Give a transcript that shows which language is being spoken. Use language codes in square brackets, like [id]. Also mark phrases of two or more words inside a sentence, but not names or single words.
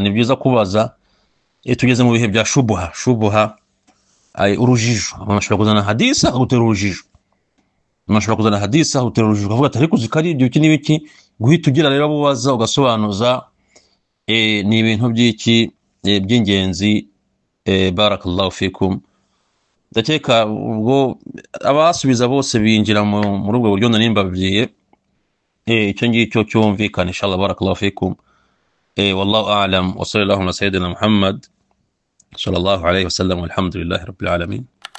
[rw] Ni byiza kubaza, tugeze mu bihe bya shubuha, urujijo. Abantu bashobora kuzana hadisi akagutera urujijo, ukavuga ati ariko zikari ibyo iki n'ibiki, guhita ugira rero bubaza ugasobanuza. Ni ibintu by'ingenzi. [ar] بارك الله فيكم. [rw] Ndakeka ubwo abasubiza bose binjira muri ubwo buryo nanimbabwiye. Icyo ngicyo cyumvikana inshallah. [ar] بارك الله فيكم. والله أعلم وصلى الله على سيدنا محمد صلى الله عليه وسلم والحمد لله رب العالمين.